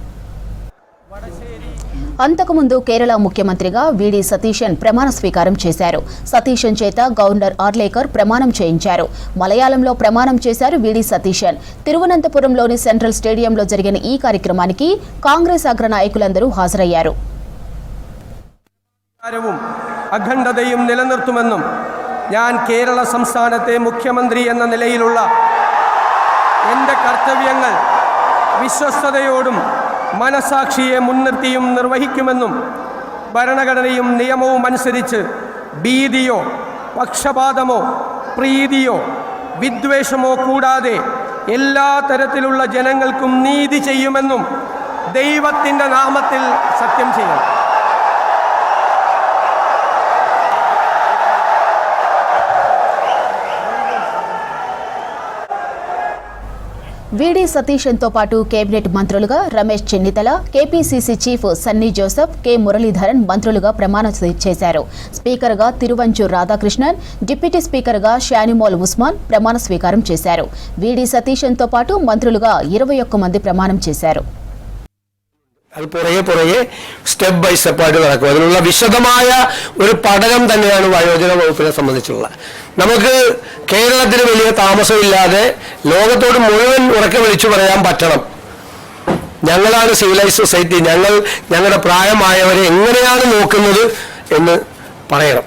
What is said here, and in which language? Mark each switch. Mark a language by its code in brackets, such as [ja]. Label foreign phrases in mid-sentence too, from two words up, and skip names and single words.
[te] అంతకుముందు కేరళ ముఖ్యమంత్రిగా వీడి సతీశన్ ప్రమాణ స్వీకారం చేశారు. సతీశన్ చేత గవర్నర్ ఆర్లేకర్ ప్రమాణం చేయించారు. మలయాళంలో ప్రమాణం చేశారు వీడి సతీశన్. తిరువనంతపురంలోని సెంట్రల్ స్టేడియంలో జరిగిన ఈ కార్యక్రమానికి కాంగ్రెస్ అగ్ర నాయకులందరూ హాజరయ్యారు. [ml] അഖണ്ഡതയും നിലനിർത്തുമെന്നും ഞാൻ കേരള സംസ്ഥാനത്തെ മുഖ്യമന്ത്രി എന്ന നിലയിലുള്ള എൻ്റെ കർത്തവ്യങ്ങൾ വിശ്വസ്തയോടും മനസാക്ഷിയെ മുൻനിർത്തിയും നിർവഹിക്കുമെന്നും ഭരണഘടനയും നിയമവും അനുസരിച്ച് ഭീതിയോ പക്ഷപാതമോ പ്രീതിയോ വിദ്വേഷമോ കൂടാതെ എല്ലാ തരത്തിലുള്ള ജനങ്ങൾക്കും നീതി ചെയ്യുമെന്നും ദൈവത്തിൻ്റെ നാമത്തിൽ സത്യം ചെയ്യും. [te] వీడి సతీశన్తో పాటు కేబినెట్ మంత్రులుగా రమేష్ చెన్నితల, కేపీసీసీ చీఫ్ సన్నీ జోసెఫ్, కె మురళీధరన్ మంత్రులుగా ప్రమాణం చేశారు. స్పీకర్గా తిరువంచూర్ రాధాకృష్ణన్, డిప్యూటీ స్పీకర్గా షానిమోల్ ఉస్మాన్ ప్రమాణ స్వీకారం చేశారు. వీడి సతీశన్తో పాటు మంత్రులుగా 21 మంది ప్రమాణం చేశారు. [ml] അത് പുറകെ [en] step by stepaayittu [ml] നടക്കും. അതിനുള്ള വിശദമായ ഒരു പഠനം തന്നെയാണ് വയോജന വകുപ്പിനെ സംബന്ധിച്ചുള്ള. നമുക്ക് കേരളത്തിന് വലിയ താമസമില്ലാതെ ലോകത്തോട് മുഴുവൻ ഉറക്കെ വിളിച്ചു പറയാൻ പറ്റണം, ഞങ്ങളാണ് [en] civilise society, [ml] ഞങ്ങളുടെ പ്രായമായവരെ എങ്ങനെയാണ് നോക്കുന്നത് എന്ന് പറയണം.